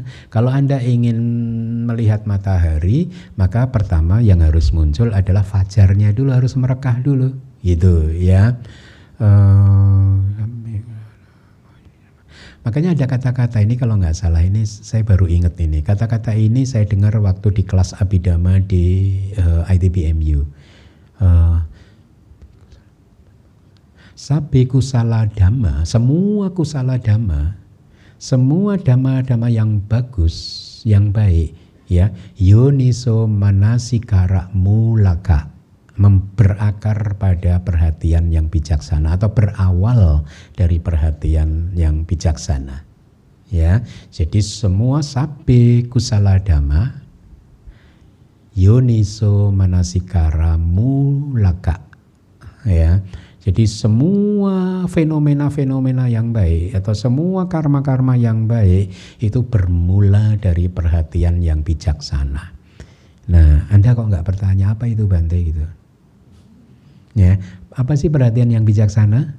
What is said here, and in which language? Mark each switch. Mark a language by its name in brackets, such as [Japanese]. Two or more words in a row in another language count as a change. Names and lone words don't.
[Indonesian] Kalau Anda ingin melihat matahari, maka pertama yang harus muncul adalah fajarnya dulu, harus merekah dulu. Gitu ya. Makanya ada kata-kata ini, kalau nggak salah ini saya baru ingat ini. Kata-kata ini saya dengar waktu di kelas Abhidhamma di ITBMU. [Pali] Sabbe kusala dhamma, [Indonesian] semua [Pali] kusala dhamma, [Indonesian] semua dhamma-dhamma yang bagus, yang baik, ya, [Pali] yoniso manasikara mulaka, [Indonesian] berakar pada perhatian yang bijaksana atau berawal dari perhatian yang bijaksana. Ya, jadi semua [Pali] sabbe kusala dhamma yoniso manasikara mulaka, [Indonesian] ya. Jadi semua fenomena-fenomena yang baik atau semua karma-karma yang baik itu bermula dari perhatian yang bijaksana. Nah, Anda kok nggak bertanya apa itu Bante gitu? Ya, apa sih perhatian yang bijaksana?